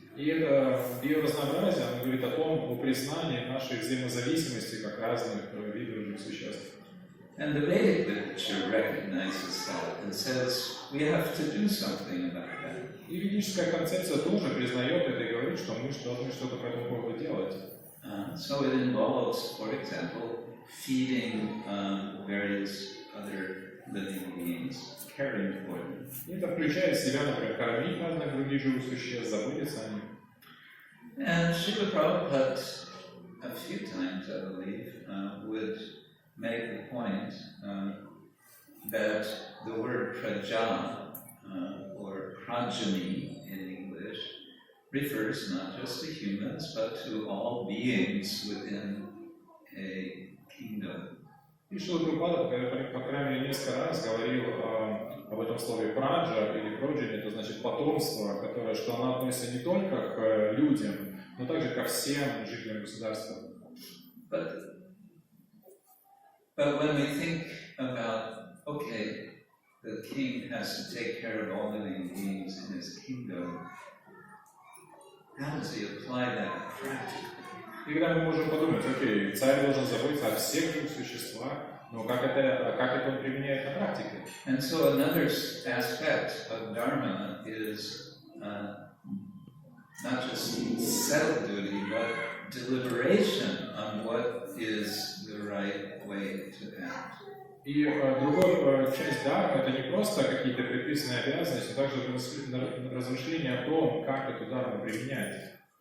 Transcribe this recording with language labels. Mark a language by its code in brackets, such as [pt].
[ru] И это биоразнообразие, оно говорит о том, о признании нашей взаимозависимости как разных видов живых существ. [en] And the Vedic literature recognizes that and says we have to do something about that. [ru] И ведическая концепция тоже признает это и говорит, что мы должны что-то по этому поводу делать. [en] So it involves, for example, feeding various other living beings, caring for them. [ru] И это включает в себя, например, кормить разных других живых существ, заботиться о них. [en] And Srila Prabhupada, a few times, I believe, would make the point that the word praja, or progeny in English, refers not just to humans, but to all beings within a kingdom. [ru] И Шрила Прабхупада, по крайней мере, несколько раз говорил об этом слове праджа или проджини, это значит потомство, которое, что оно относится не только к людям, но также ко всем жителям государства. [en] But when we think about, okay, the king has to take care of all living beings in his kingdom, how does he apply that practically? [ru] И когда мы можем подумать, окей, царь должен заботиться о всех живых существах, но как это он применяет на практике? [en] And so another aspect of dharma is not just self-duty, but deliberation on what is the right way to act. [ru] И другая часть дharma это не просто какие-то предписанные обязанности, но также размышления о том, как эту дharmu применять.